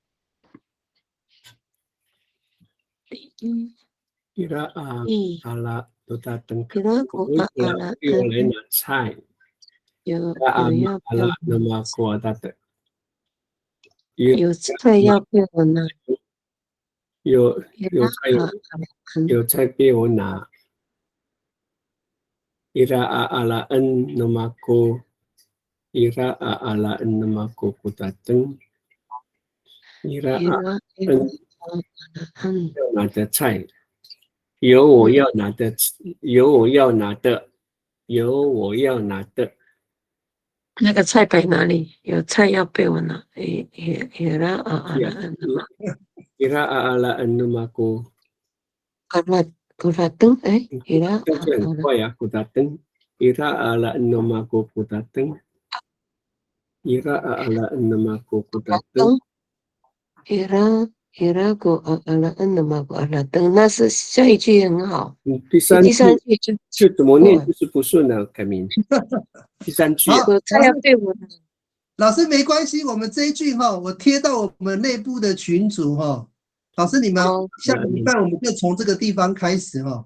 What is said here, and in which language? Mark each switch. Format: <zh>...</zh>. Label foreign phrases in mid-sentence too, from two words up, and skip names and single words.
<zh>伊拉阿拉都打灯，我来拿菜。有菜要被我拿，有菜被我拿。</zh> <ami>ira a'ala'an numaku kudateng ira a'ala'an</ami> <zh>拿的菜，有我要拿的，那个菜摆哪里？有菜要被我拿。</zh> <ami>ira a'ala'an numaku kudateng，</ami> <zh>这很快呀</zh> <ami>，kudateng ira a'ala'an numaku kudateng ira a'ala'an numaku kudateng iraku a'ala'an numaku adateng，</ami> <zh>那是下一句很好。第三句就怎么念就是不顺了，凯明。第三句有菜要被我拿。老师没关系，我们这一句哈，我贴到我们内部的群组哈。老师，你们下个礼拜我们就从这个地方开始哈。</zh>